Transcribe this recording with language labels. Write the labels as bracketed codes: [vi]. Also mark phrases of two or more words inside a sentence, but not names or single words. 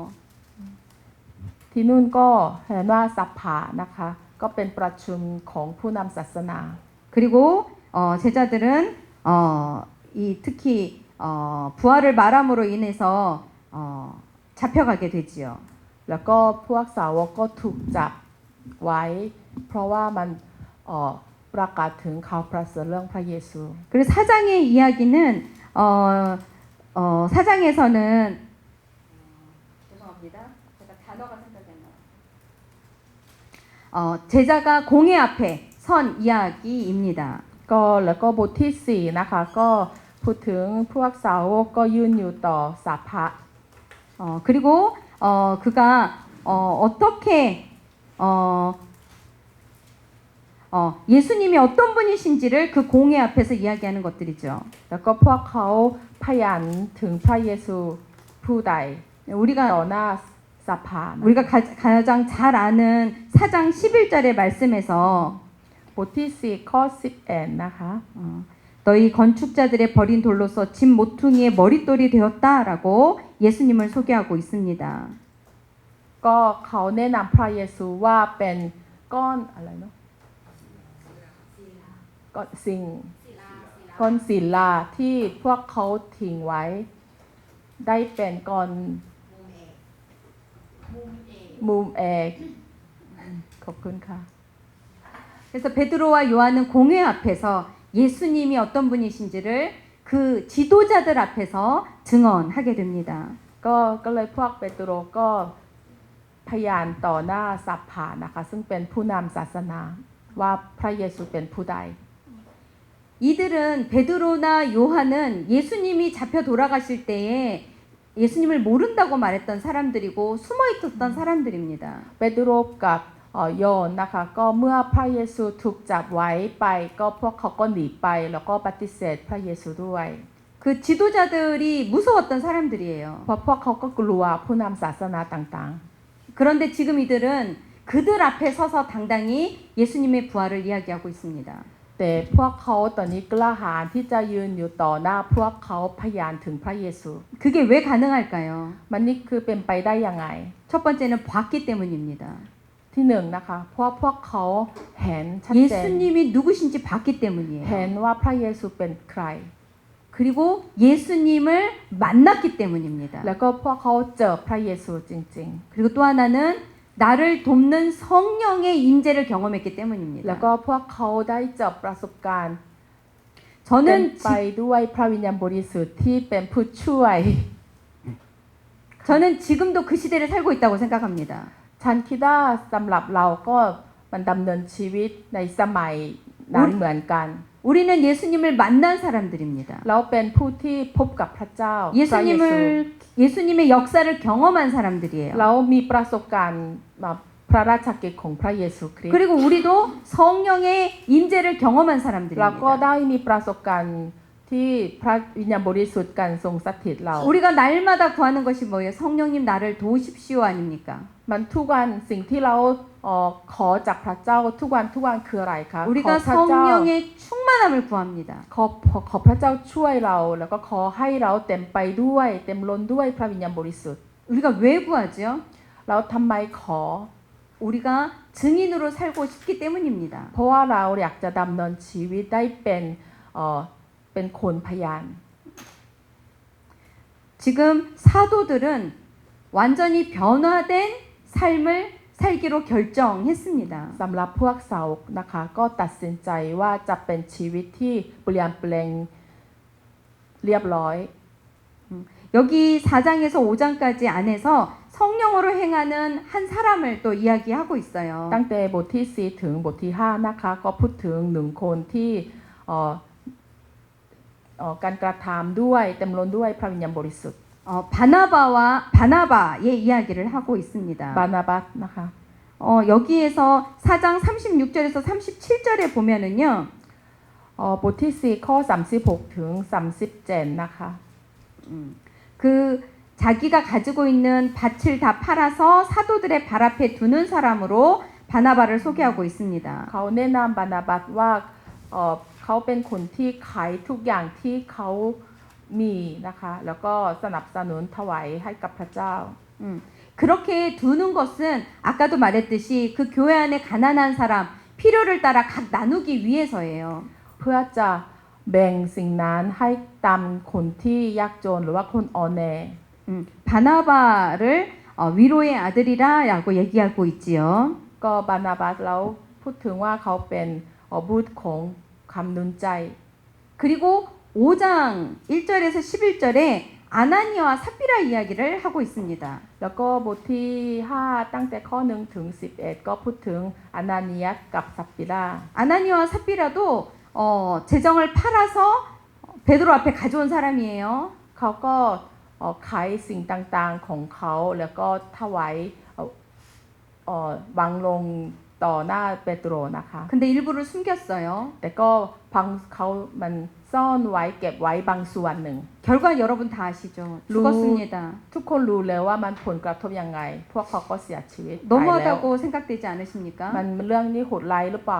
[th] ที่นู่นก็เห็นว่าสภานะคะก็เป็นประชุมของผู้นำศาสนา [ko] 그리고 제자들은 특히 부활을 말함으로 인해서 잡혀가게 되지요. [th] แล้วก็พวกสาวกก็ถูกจับไว้ เพราะว่ามันประกาศถึงข่าวประเสริฐเรื่องพระเยซู [ko] 그리고 사장의 이야기는 사장에서는 죄송합니다. 제가 단어가 생각이 안 나요. 제자가 공회 앞에 선 이야기입니다. [th] ก็แล้วก็บทที่ 4นะคะก็พูดถึงพวกสาวกก็ยืนอยู่ต่อสาภะ [ko] 그리고 그가 어떻게 예수님이 어떤 분이신지를 그 공회 앞에서 이야기하는 것들이죠. [th] แล้วก็พวกเขาพยานถึงพระเยซูผู้ใด [ko] 우리가 [th] ต่อหน้าสภานะ [ko] 우리가 가장 잘 아는 4장 11절의 말씀에서 [th] บทที่4ข้อ11นะคะ [ko] 너희 건축자들의 버린 돌로서 집 모퉁이의 머릿돌이 되었다라고 예수님을 소개하고 있습니다. [th] ก็เขาแนะนำพระเยซูว่าเป็นก้อนอะไรเนาะก้อนก้อนศิลาที่พวกเขาทิ้งไว้ ได้เป็นก้อนมุมเอกขอบคุณค่ะ [ko] 그래서 베드로와 요한은 공회 앞에서 예수님이 어떤 분이신지를 그 지도자들 앞에서 증언하게 됩니다. [th] ก็เลยพวกเปโตรก็พยานต่อหน้าสภานะคะซึ่งเป็นผู้นำศาสนาว่าพระเยซูเป็นผู้ใด [ko] 이들은 베드로나 요한은 예수님이 잡혀 돌아가실 때에 예수님을 모른다고 말했던 사람들이고 숨어 있었던 사람들입니다. [th] เปโตรกับโยนนะคะก็เมื่อพระเยซูถูกจับไว้ไปก็พวกเขาก็หนีไปแล้วก็ปฏิเสธพระเยซูด้วย [ko] 그 지도자들이 무서웠던 사람들이에요. [th] เพราะพวกเขาก็กลัวผู้นำศาสนาต่าง [ko] 그런데 지금 이들은 그들 앞에 서서 당당히 예수님의 부활을 이야기하고 있습니다. [th] ๆแต่พวกเขาตอนนี้กล้าหาญที่จะยืนอยู่ต่อหน้าพวกเขาพยานถึงพระเยซู [ko] 그게 왜 가능할까요? [th] มันนี่คือเป็นไปได้ยังไง [ko] 첫 번째는 봤기 때문입니다. [th] ที่หนึ่งนะคะเพราะพวกเขาเห็นชัดเจน [ko] 예수님이 누구신지 봤기 때문이에요. [th] เห็นว่าพระเยซูเป็นใคร [ko] 그리고 예수님을 만났기 때문입니다. [th] แล้วก็พวกเขาเจอพระเยซูจริง [ko] 그리고 또 하나는 나를 돕는 성령의 임재를 경험했기 [th] ๆ แล้ว [ko] 때문입니다. [th] ก็พวกเขาได้เจอประสบการณ์เต็ม [ko] 저는 [th] ไปด้วยพระวิญญาณบริสุทธิ์ที่เป็นผู้ช่วย [ko] 저는 지금도 그 시대를 살고 있다고 생각합니다. [th] ฉันคิดว่าสำหรับเราก็มันดำเนินชีวิตในสมัยนั้นเหมือนกัน [ko] 우리는 예수님을 만난 사람들입니다. [th] เราเป็นผู้ที่พบกับพระเจ้าพระเยซู [ko] 예수님의 역사를 경험한 사람들이에요. [th] เรามีประสบการณ์พระราชกิจของพระเยซูคริสต์ [ko] 그리고 우리도 성령의 임재를 경험한 [th] เราก็ [ko] 사람들입니다. [th] ได้มีประสบการณ์ที่พระวิญญาณบริสุทธิ์การทรงสถิตเรา [ko] 우리가 날마다 구하는 것이 뭐예요? 성령님 나를 도우십시오 아닙니까? [th] มันทุกวันสิ่งที่เราขอจากพระเจ้าทุกวันคืออะไรคะ ขอ [ko] 우리가 [th] พระเจ้า [ko] 성령의 충만함을 구합니다. [th] ขอพระเจ้าช่วยเราแล้วก็ขอให้เราเต็มไปด้วยเต็มล้นด้วยพระวิญญาณบริสุทธิ์ [ko] 우리가 왜 구하죠? [th] แล้วทำไมขอ [ko] 우리가 증인으로 살고 싶기 때문입니다. [th] เพราะว่าเราอยากจะดำเนินชีวิตได้เป็นคนพยาน [ko] 지금 사도들은 완전히 변화된 삶을 살기로 결정했습니다. [th] สำหรับพวกสาวกนะคะก็ตัดสินใจว่าจะเป็นชีวิตที่เปลี่ยนแปลงเรียบร้อย [ko] 여기 4장에서 5장까지 안에서 성령으로 행하는 한 사람을 또 이야기하고 있어요. [th] ตั้งแต่บทที่4ถึงบทที่5นะคะก็พูดถึงหนึ่งคนที่การกระทำด้วยเต็มล้นด้วยพระวิญญาณบริสุทธิ์ [ko] 바나바의 이야기를 하고 있습니다. [th] บานาบัสนะคะ [ko] 여기에서 4장 36절에서 37절에 보면은요. [th] บทที่4ข้อ36ถึง37นะคะ [ko] 그 자기가 가지고 있는 밭을 다 팔아서 사도들의 발 앞에 두는 사람으로 바나바를 소개하고 있습니다. [th] เขาแนะนำบานาบัสว่าเขาเป็นคนที่ขายทุกอย่างที่เขามีนะคะแล้วก็สนับสนุนถวายให้กับพระเจ้า [ko] 그렇게 두는 것은 아까도 말했듯이 그 교회 안에 가난한 사람 필요를 따라 각 나누기 위해서예요. [th] เพื่อจะแบ่งสิ่งนั้นให้ตามคนที่ยากจนหรือว่าคนอ่อนแอ [ko] 바나바를 위로의 아들이라고 얘기하고 있지요. [th] ก็บานาบัสแล้วพูดถึงว่าเขาเป็นบุตรของคำหนุนใจ [ko] 그리고 5장 1절에서 11절에 아나니아와 삽비라 이야기를 하고 있습니다. [th] แล้วก็บทที่5ตั้งแต่ข้อ1ถึง11ก็พูดถึงอานานียัสกับซัปปิรา [ko] 아나니아와 삽비라도 재정을 팔아서 베드로 앞에 가져온 사람이에요. [th] เขาก็ขายสิ่งต่างๆของเขาแล้วก็ถวายวางลงต่อหน้าเปโตรนะคะ [ko] 근데 일부를 숨겼어요. [th] แต่ก็พังเขามันซ่อนไว้เก็บไว้บางส่วนหนึ่ง [ko] 결과 여러분 다 아시죠? 죽었습니다. [th] ทุกคนรู้แล้วว่ามันผลกระทบยังไง พวกเขาก็เสียชีวิตไปแล้ว [ko] 너무하다고 생각되지 않으십니까? [th] มันเรื่องนี้โหดร้ายหรือเปล่า